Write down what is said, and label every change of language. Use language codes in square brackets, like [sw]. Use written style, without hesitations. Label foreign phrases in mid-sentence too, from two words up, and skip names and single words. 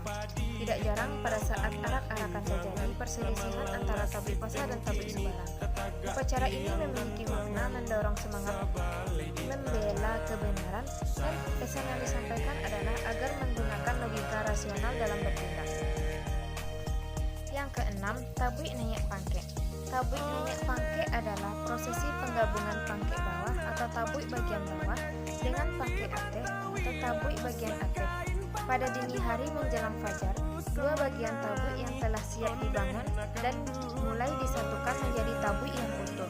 [id] Tidak jarang pada saat arak-arakan terjadi perselisihan antara tabik pasa dan tabik subarang. Upacara ini memiliki makna mendorong semangat membela kebenaran dan pesan yang disampaikan adalah agar menggunakan logika rasional dalam bertindak. Yang keenam, tabik nenyek pangke. Tabik nenyek pangke adalah prosesi penggabungan pangke bawah atau tabik bagian bawah dengan pangke ateh atau tabik bagian ateh. Pada dini hari menjelang fajar, dua bagian tabik yang telah siap dibangun dan mulai disatukan menjadi tabik yang utuh.